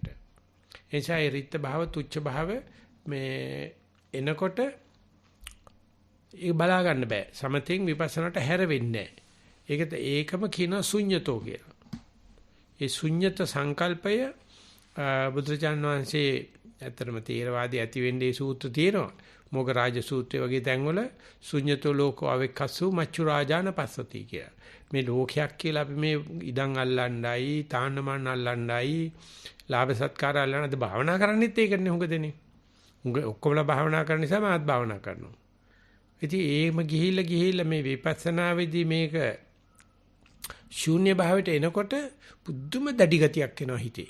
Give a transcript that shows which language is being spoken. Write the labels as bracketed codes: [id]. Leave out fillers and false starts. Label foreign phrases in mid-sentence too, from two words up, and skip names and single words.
[si] එනිසා ඒ රිත්ත භාව තුච්ඡ භාව මේ එනකොට ඒක බලා ගන්න බෑ. සමතෙන් විපස්සනාට හැර වෙන්නේ නැහැ. ඒකම කියන ශුන්්‍යතෝ කියලා. ඒ ශුන්්‍යත සංකල්පය බුදුරජාණන් වහන්සේ ඇත්තටම තේරවාදී ඇති වෙන්නේ සූත්‍ර තියෙනවා. මොග රාජ සූත්‍රය වගේ තැන්වල [pi] ශුන්්‍යතෝ ලෝකෝ අවෙක්කස්සු මච්චු රාජාන පස්සති [si] කියලා. මේ ලෝකයක් කියලා අපි මේ ඉඩම් අල්ලන්නයි, තාන්නමන් අල්ලන්නයි, ලාභ සත්කාර අල්ලන්නද භාවනා කරන්නේත් ඒකනේ හුඟ දෙනේ. හුඟ ඔක්කොමලා භාවනා කරන නිසා මාත් භාවනා කරනවා. ඉතින් ඒම ගිහිල්ලා මේ විපස්සනා වෙදී මේක ශූන්‍ය භාවයට එනකොට පුදුම දැඩි ගතියක් එනවා හිතේ.